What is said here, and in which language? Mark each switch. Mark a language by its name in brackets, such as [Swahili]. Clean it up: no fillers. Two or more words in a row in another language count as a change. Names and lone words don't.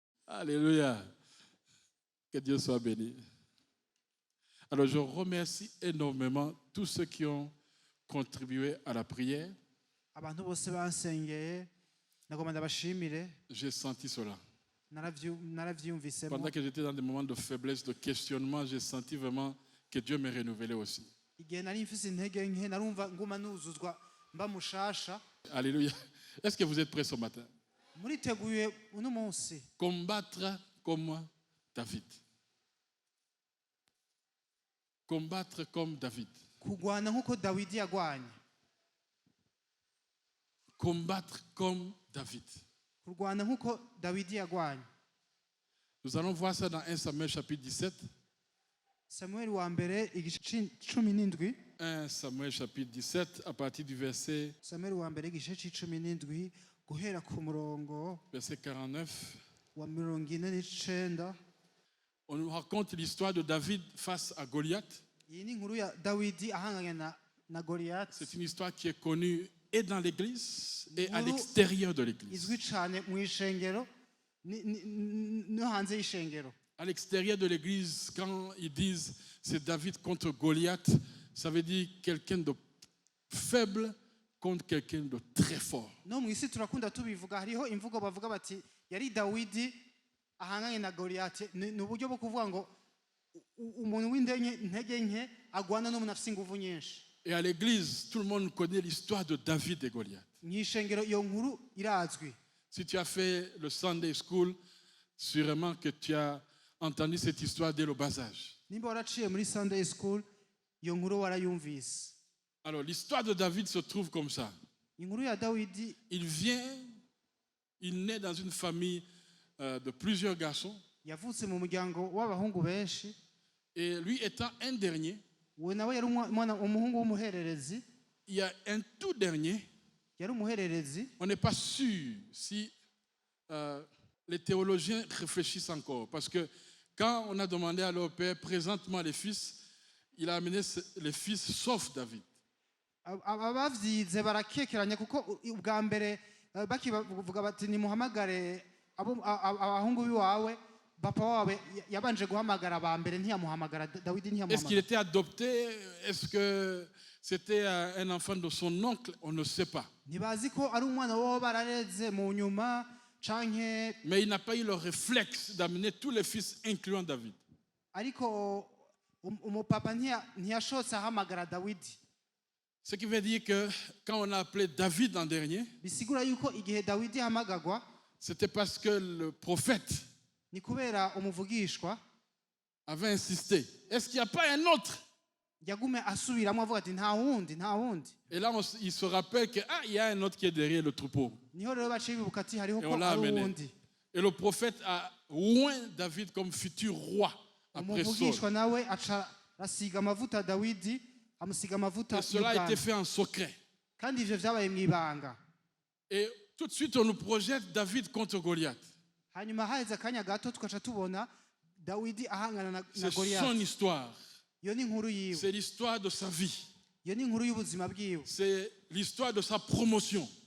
[French] Alléluia. Que Dieu soit béni. Alors je remercie énormément tous ceux qui ont contribué à la prière. [Rundi] abantu bose bansengeye nagomba ndabashimire [French] J'ai senti cela. [Rundi] naravyumvisemo [French] Pendant que j'étais dans des moments de faiblesse, de questionnement, j'ai senti vraiment que Dieu me renouvelait aussi. [Rundi] igihe nari mfise intege nke narumva nguma nuzuzwa mba mushasha. [French] Alléluia. Est-ce que vous êtes prêts ce matin? [Rundi] Muriteguye uno munsi [French] Combattre comme David. Combattre comme David. [Rundi] kugwana nkuko Dawidi yagwanye. [French] Combattre comme David. [Rundi] Kurwana nkuko Dawidi yagwanye. [French] Nous allons voir ça dans 1 Samuel chapitre 17. [Rundi] Samuel wa mbere igice 17. [French] 1 Samuel chapitre 17 à partir du verset [Rundi] Samuel wa mbere igice 17 guhera ku murongo [French] verset 49. [Rundi] wa 49. [French] On nous raconte l'histoire de David face à Goliath. [Rundi] Iyi ni inkuru ya Dawidi ahanganye na Goliath. [French] C'est une histoire qui est connue et dans l'église et à l'extérieur de l'église. [Rundi] Izwi cyane mu ishengero no hanze y'ishengero. [French] À l'extérieur de l'église, quand ils disent c'est David contre Goliath, ça veut dire quelqu'un de faible contre quelqu'un de très fort. [Rundi] No mu isi turakunda tubivuga hariho imvugo bavuga bati yari Dawidi ahanganye na Goliath. Ni uburyo bwo kuvuga ngo umuntu w'intege nke agwana n'umuntu afite ingufu nyinshi. [French] Et à l'église, tout le monde connaît l'histoire de David et Goliath. [Rundi] Mu ishengero iyo nkuru irazwi. [French] Si tu as fait le [English] Sunday School, [French] sûrement que tu as entendu cette histoire dès le bas âge. [Rundi] Nimba waraciye muri [English] Sunday School [Rundi] iyo nkuru warayumvise. [French] Alors l'histoire de David se trouve comme ça. [Rundi] Inkuru ya Dawidi [French] il naît dans une famille de plusieurs garçons. [Rundi] Yavutse mu muryango w'abahungu benshi. [French] Et lui étant un dernier, [Rundi] we nawe yari umuhungu w'umuhererezi. [French] Il y a un tout dernier. [Rundi] Yari umuhererezi. [French] On n'est pas sûr si les théologiens réfléchissent encore. Parce que quand on a demandé à leur père, présentement les fils, il a amené les fils sauf David. [Rundi] Abavyize barakekeranya kuko ubwa mbere bakivuga bati nimuhamagare abahungu biwawe papa wawe yabanje guhamagara ba mbere ntiyamuhamagara Dawidi ntiyamuhamagara. [French] Est-ce qu'il était adopté? Est-ce que c'était un enfant de son oncle? On ne sait pas. [Rundi] Ntibazi ko ari umwana wabo barareze mu nyuma canke. [French] Mais il n'a pas eu le réflexe d'amener tous les fils incluant David. [Rundi] Ariko umupapa ntiyashotse ahamagara Dawidi. [French] Ce qui veut dire que quand on a appelé David en dernier, [Rundi] bisigura yuko igihe Dawidi hamagagwa, [French] c'était parce que le prophète [Rundi] ni kubera umuvugishwa [French] avait insisté. Est-ce qu'il n'y a pas un autre? [Rundi] Yagume asubiramo avuga ati nta wundi. [French] Et là il se rappelle que il y a un autre qui est derrière le troupeau. [Rundi] Niho rero baciye bibuka ati hariho [French] Et [Rundi] ko [French] on l'a [Rundi] ari [French] amené. [Rundi] wundi. [French] Et le prophète a oint David comme futur roi après Saul. [Rundi] Umuvugishwa nawe aca rasiga amavuta Dawidi. [French] Et cela a été fait en secret. Et tout de suite, on nous projette David contre Goliath. C'est son histoire. C'est l'histoire de sa vie. C'est l'histoire de sa promotion.